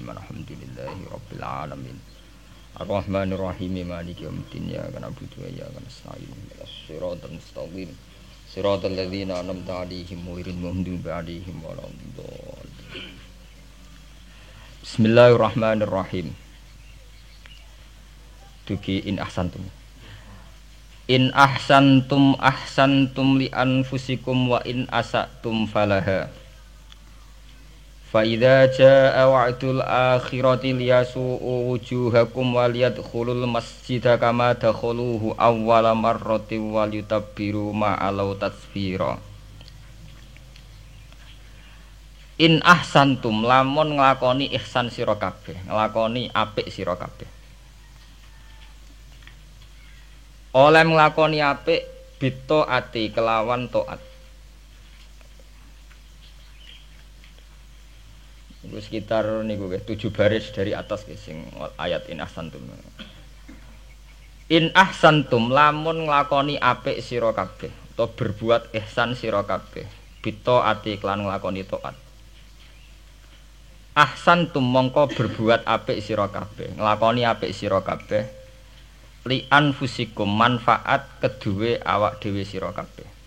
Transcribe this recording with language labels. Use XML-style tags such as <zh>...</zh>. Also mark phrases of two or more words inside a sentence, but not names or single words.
<ar>الحمد لله رب العالمين. الرحمن الرحيم مالك يوم الدين. إياك نعبد وإياك نستعين اهدنا الصراط المستقيم. صراط الذين أنعمت عليهم غير المغضوب عليهم ولا الضالين. بسم الله الرحمن الرحيم. دوكي إن أحسنتم. إن أحسنتم أحسنتم لأنفسكم وإن أسأتم فلها. فإذا جاء وعد الآخرة ليسوءوا وجوهكم وليدخلوا المسجد كما دخلوه أول مرة وليتبروا ما علوا تتبيرا. إن أحسنتم</ar> <jv>lamun nglakoni ihsan sira kabeh, nglakoni apik sira kabeh. Oleh nglakoni apik bito ati kelawan taat.</jv> <id>Itu sekitar niku 7 baris dari atas sing ayat</id> <ar>إن أحسنتم. إن أحسنتم</ar> <jv>lamun nglakoni apik sira kabeh utawa</jv> <id>berbuat ihsan</id> <jv>sira kabeh bito ati kelan nglakoni taat. Ahsantum mongko berbuat apik sira kabeh, nglakoni apik sira kabeh</jv> <ar>لأنفسكم</ar> <jv>manfaat kedue awak dhewe sira kabeh.</jv>